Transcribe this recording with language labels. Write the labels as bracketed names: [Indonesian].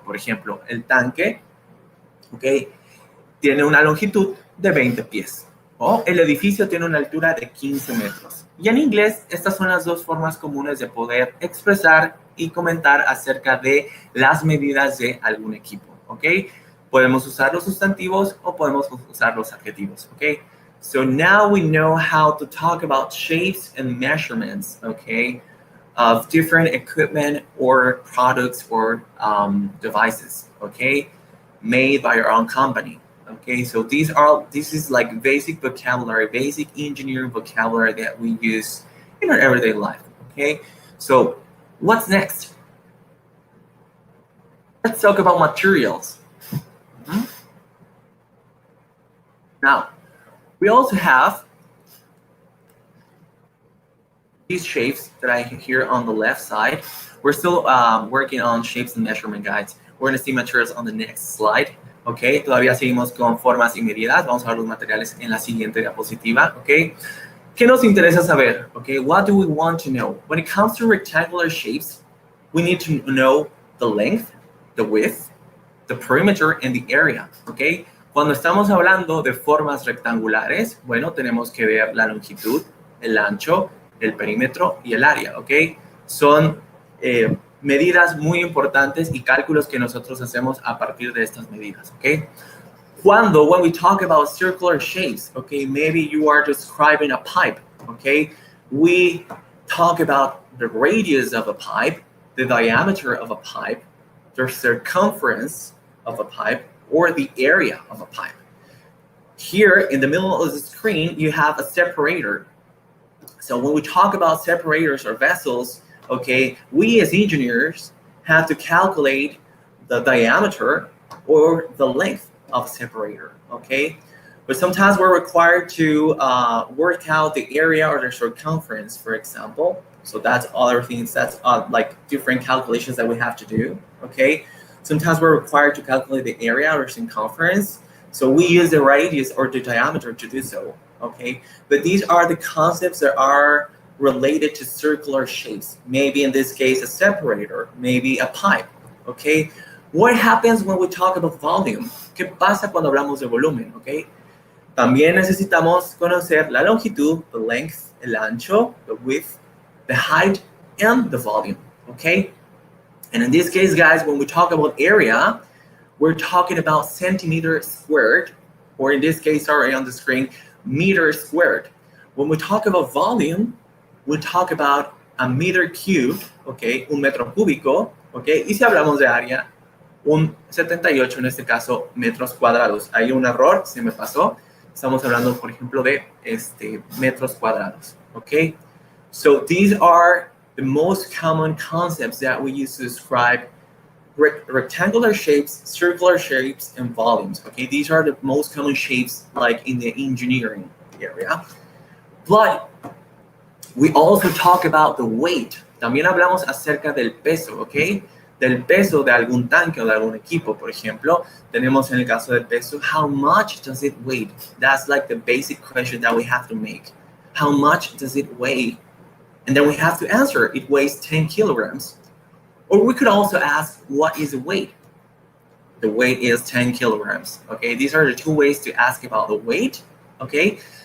[Spanish] Por ejemplo, el tanque, ¿ok? Tiene una longitud de 20 pies. O el edificio tiene una altura de 15 metros. Y en inglés, estas son las dos formas comunes de poder expresar y comentar acerca de las medidas de algún equipo, ¿ok? Podemos usar los sustantivos o podemos usar los adjetivos, ¿ok? [English] So now we know how to talk about shapes and measurements, ¿ok? Of different equipment or products or devices, ¿ok? Made by your own company. Okay, so this is like basic vocabulary, basic engineering vocabulary that we use in our everyday life. Okay, so what's next? Let's talk about materials. Mm-hmm. Now, we also have these shapes that I have here on the left side. We're still working on shapes and measurement guides. We're going to see materials on the next slide. [Spanish] Ok, todavía seguimos con formas y medidas. Vamos a ver los materiales en la siguiente diapositiva. Ok, ¿qué nos interesa saber? [English] Ok, what do we want to know? When it comes to rectangular shapes, we need to know the length, the width, the perimeter, and the area. [Spanish] Ok, cuando estamos hablando de formas rectangulares, bueno, tenemos que ver la longitud, el ancho, el perímetro y el área. Ok, son medidas muy importantes y cálculos que nosotros hacemos a partir de estas medidas, ¿ok? [English] When we talk about circular shapes, okay, maybe you are describing a pipe, okay? We talk about the radius of a pipe, the diameter of a pipe, the circumference of a pipe, or the area of a pipe. Here in the middle of the screen, you have a separator. So when we talk about separators or vessels, okay, we as engineers have to calculate the diameter or the length of a separator, okay? But sometimes we're required to work out the area or the circumference, for example. So that's other things, that's like different calculations that we have to do, okay? Sometimes we're required to calculate the area or circumference. So we use the radius or the diameter to do so, okay? But these are the concepts that are related to circular shapes. Maybe in this case, a separator, maybe a pipe, okay? What happens when we talk about volume? [Spanish] ¿Qué pasa cuando hablamos de volumen, okay? También necesitamos conocer la longitud, [English] the length, [Spanish] el ancho, [English] the width, the height, and the volume, [Spanish] okay? [English] And in this case, guys, when we talk about area, we're talking about centimeters squared, or in this case, sorry, on the screen, meters squared. When we talk about volume, we talk about a meter cubed, [Spanish] okay, un metro cúbico, okay, y si hablamos de área, un 78 en este caso metros cuadrados. Hay un error, se me pasó. Estamos hablando, por ejemplo, de metros cuadrados, okay? [English] So these are the most common concepts that we use to describe rectangular shapes, circular shapes, and volumes, okay? These are the most common shapes like in the engineering area. But we also talk about the weight. [Spanish] También hablamos acerca del peso, ¿ok? Del peso de algún tanque o de algún equipo, por ejemplo. Tenemos en el caso del peso, [English] how much does it weigh? That's like the basic question that we have to make. How much does it weigh? And then we have to answer, it weighs 10 kilograms. Or we could also ask, what is the weight? The weight is 10 kilograms, okay? These are the two ways to ask about the weight, okay?